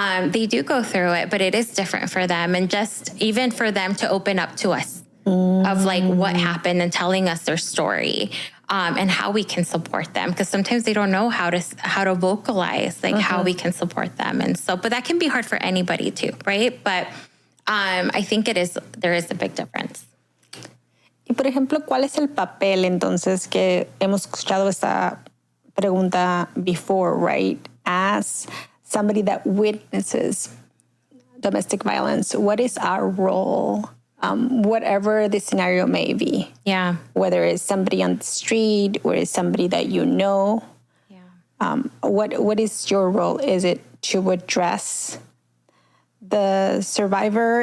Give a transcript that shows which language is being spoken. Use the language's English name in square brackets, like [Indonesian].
[English] They do go through it, but it is different for them. And just even for them to open up to us of like what happened and telling us their story, and how we can support them. Because sometimes they don't know how to vocalize like how we can support them. And so, but that can be hard for anybody too, right? But, I think there is a big difference. [Spanish] Y por ejemplo, ¿cuál es el papel entonces que hemos escuchado esta pregunta [English] before, right? As somebody that witnesses domestic violence, what is our role? Whatever the scenario may be. Yeah. Whether it's somebody on the street or it's somebody that you know. Yeah. What is your role? Is it to address the survivor?